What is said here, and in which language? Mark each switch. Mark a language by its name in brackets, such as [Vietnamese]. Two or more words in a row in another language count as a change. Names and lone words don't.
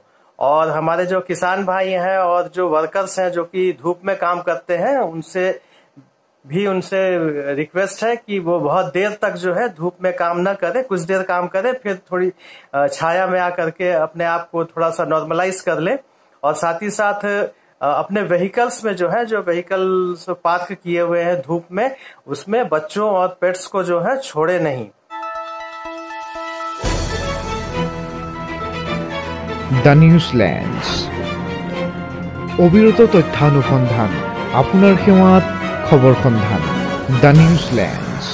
[Hindi] और हमारे जो किसान भाई हैं और जो वर्कर्स हैं जो कि धूप में काम करते हैं उनसे रिक्वेस्ट है कि वो बहुत देर तक जो है धूप में काम न करें, कुछ देर काम करें फिर थोड़ी छाया में आकर के अपने आप को थोड़ा सा नॉर्मलाइज कर लें। और साथ ही साथ अपने व्हीकल्स में जो है जो व्हीकल्स पार्क किए हुए हैं धूप में, उसमें बच्चों और पेट्स को जो है छोड़े नहीं। [Assamese] দ্য নিউজলেন্ডছ অবিরত তথ্যানুসন্ধান, আপোনাৰ সেৱাত খবৰ সন্ধান। দ্য নিউজলেন্ড।